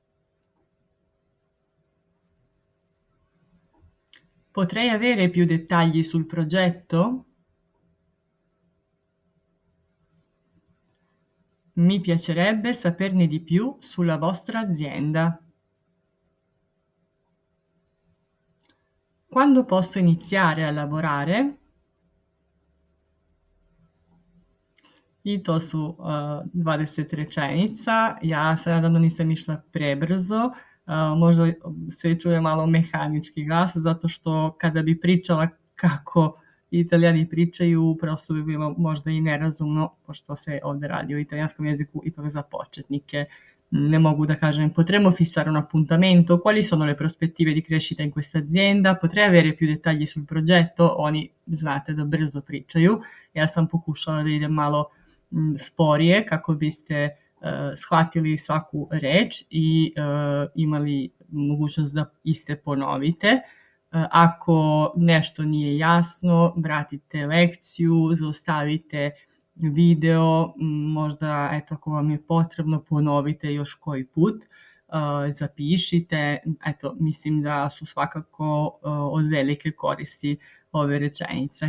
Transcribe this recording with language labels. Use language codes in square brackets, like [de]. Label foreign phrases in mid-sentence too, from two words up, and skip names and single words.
[it] Potrei avere più dettagli sul progetto? Mi piacerebbe saperne di più sulla vostra azienda. Quando posso iniziare a lavorare? [sr] I to su 20 rečenica. Ja sada nisam išla prebrzo. možda se čuje malo mehanički glas, zato što kada bi pričala kako Italijani pričaju, prosto bi bilo možda i nerazumno, pošto se ovde radi o italijanskom jeziku ipak za početnike. Ne mogu da kažem, [it] potremmo fissare un appuntamento, quali sono le prospettive di crescita in questa azienda, potrei avere più dettagli sul progetto, [sr] oni znate da brzo pričaju, ja sam pokušala da idem malo sporije kako biste shvatili svaku reč i imali mogućnost da iste ponovite. Ako nešto nije jasno, vratite lekciju, zaustavite video, možda eto ako vam je potrebno ponovite još koji put, zapišite, eto mislim da su svakako od velike koristi ove rečenice.